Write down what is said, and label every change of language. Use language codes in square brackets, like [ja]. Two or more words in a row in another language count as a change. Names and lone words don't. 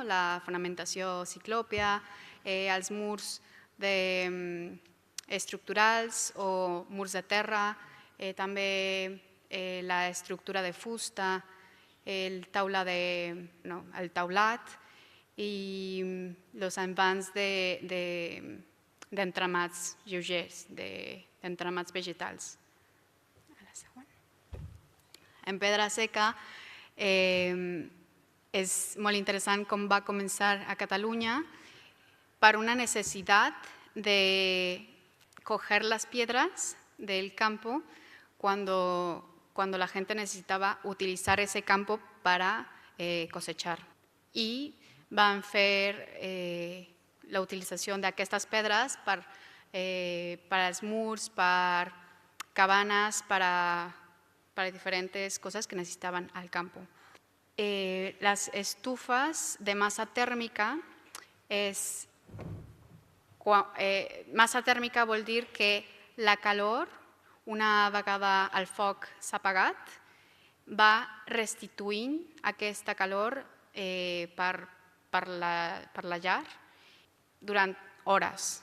[ca] La fonamentació ciclòpia, els murs estructurals o murs de terra, també l'estructura de fusta, el taulat i els envans d'entramats lleugers, d'entramats vegetals. En pedra seca és molt interessant com va començar a Catalunya per una necessitat de [es] coger las piedras del campo cuando la gente necesitaba utilizar ese campo para cosechar. [ca] I van fer la utilització d'aquestes pedres per als murs, per cabanes, [es] para diferentes cosas que necesitaban al campo. Las estufas de masa [ca] tèrmica massa tèrmica vol dir que la calor, una vegada el foc s'ha apagat, va restituint aquesta calor per la llar durant hores.